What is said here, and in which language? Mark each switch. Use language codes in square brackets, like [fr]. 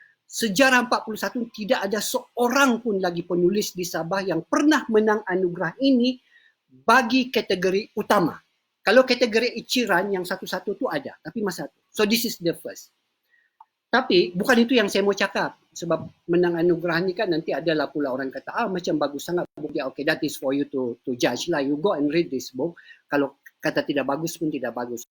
[ms] Sejarah 41 tidak ada seorang pun lagi penulis di Sabah yang pernah menang anugerah ini bagi kategori utama. Kalau kategori iciran yang satu-satu tu ada, tapi masa tu. [en] So this is the first. [ms] Tapi bukan itu yang saya mau cakap. Sebab menang anugerah ni kan nanti adalah pula orang kata, macam bagus sangat buku dia. [en] Okay, that is for you to judge lah. You go and read this book. [ms] Kalau kata tidak bagus pun tidak bagus.